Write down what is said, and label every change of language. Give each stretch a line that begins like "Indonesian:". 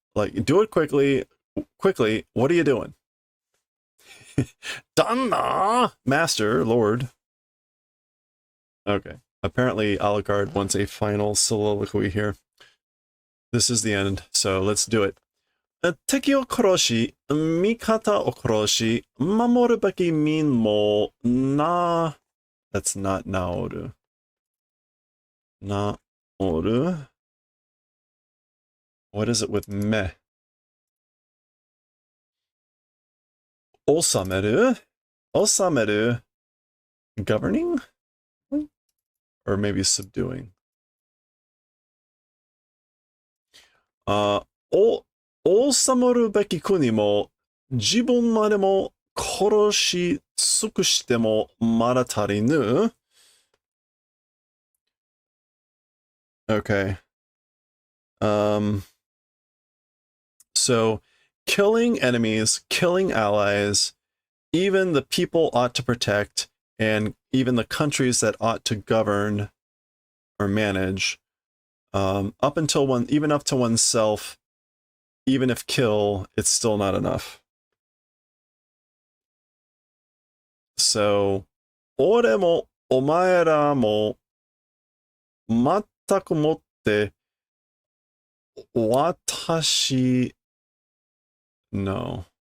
English: Like, do it quickly. Quickly, what are you doing? Danna! Master, Lord. Okay. Apparently, Alucard wants a final soliloquy here. This is the end, so let's do it.
Japanese: 敵を殺し、味方を殺し、守るべき民もな...
English: That's not 治る。
Japanese: 治る?
English: What is it with me?
Japanese: 治める?治める?Governing?
English: Or maybe subduing.
Japanese: 治めるべき国も自分までも殺し尽くしてもまだ足りぬ?
English: Okay. So, killing enemies, killing allies, even the people ought to protect, and even the countries that ought to govern or manage, up until one, even up to oneself, even if kill, it's still not enough.
Japanese: So, 俺もお前らも全くもって私 No.